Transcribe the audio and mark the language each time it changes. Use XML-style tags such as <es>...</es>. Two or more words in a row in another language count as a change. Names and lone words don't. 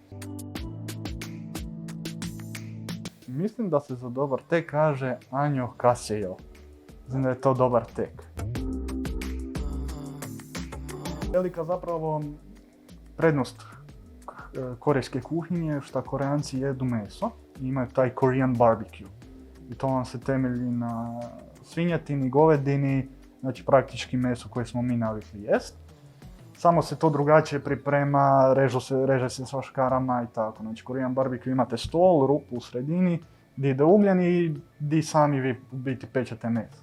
<hr>Mislim da se za dobar tek kaže</hr> <ko>안녕 하세요.</ko> <hr>Znam da je to dobar tek. Velika zapravo prednost korejske kuhinje je što Koreanci jedu meso i imaju taj</hr> <en>Korean barbecue.</en> <hr>I to vam se temelji na svinjetini, govedini, znači meso koje smo mi navikli jest. Samo se to drugačije priprema, reže se sa škarama i tako. Znači</hr> <en>Korean barbecue</en> <hr>imate stol, rupu u sredini, gdje ide ugljen i gdje sami vi u biti pečete meso.</hr>